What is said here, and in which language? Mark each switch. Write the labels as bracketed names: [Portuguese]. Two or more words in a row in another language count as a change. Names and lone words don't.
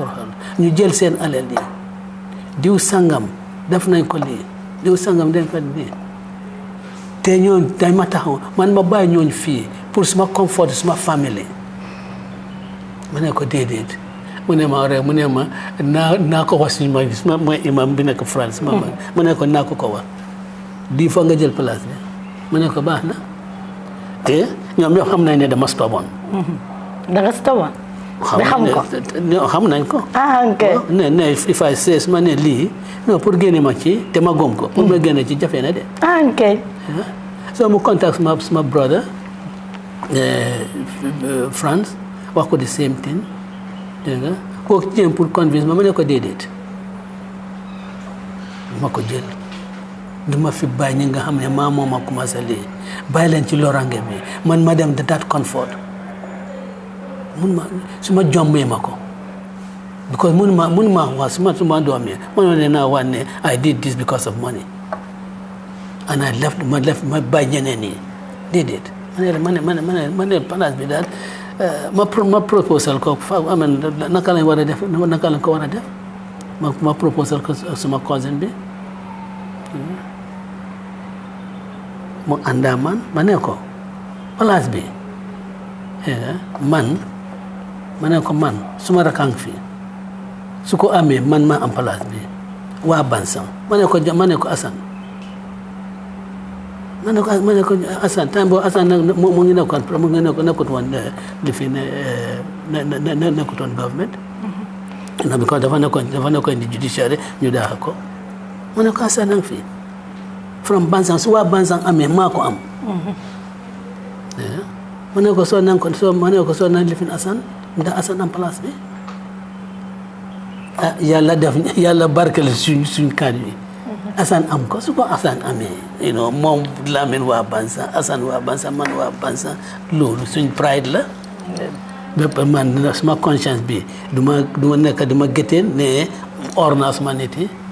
[Wolof] toroxal ñu jël seen alal yi diw sangam def nañ ko lii diw sangam dañ ko lii te ñooñ dañ ma taxaw man ma bàyyi ñooñ fii pour suma confort suma famille mu ne ko déedéet mu ne ma naa ko wax suñu ma mooy imam bi nekk France ma mu ne ko naa ko wax di fa nga jël place bi mu ne ko baax na te ñoom ñoo xam nañ ne dama stubborn da nga stubborn xam nañ ko ok ne [English] if I say [Wolof] ma ne lii non pour génne ma ci te ma gom ko pour ma génne ci jafe na de ok so mu contact suma brother France wax ko [English] the same thing [Wolof] dégg nga kooku jéem pour convince ma ne ko déedéet ma ko jël duma fi bàyyi ñi nga xam ne maa moom [French] a commencé [Wolof] lii bàyyi leen ci lorange bi man ma dem de [English] that comfort [Wolof] mun ma su ma jombee ma ko because mun ma wax suma doom yi man ne naa wax ne [English] I did this because of money and I left [Wolof] ma bàyyi ñeneen yi déedéet ma ne place bi daal ma proposal ko naka lañ war a def naka lañ ko war a def ma proposal ko suma cousin bi mu àndaa man ma ne ko place bi ma ne ko man suma rakang fii su ko amee man ma am place bi waa Bansang ma ne ko Assane ma ne ko Assane temps boobu Assane nag mu ngi nekkut woon li fi nekkut woon government na because dafa nekkoon di judicial ñu daax ko ma ne ko Assane nag fii from Bansang su waa Bansang amee maa ko am ma ne ko soo nan lifin Assane ndax Assane am place bi yàlla barkeel suñ kàddu yi Assane am ko su ko Assane amee moom Lamin waa Bansang Assane waa Bansang man waa Bansang loolu suñ pride la bépp man suma conscience bi duma nekk duma gétteen ne or naa suma nit yi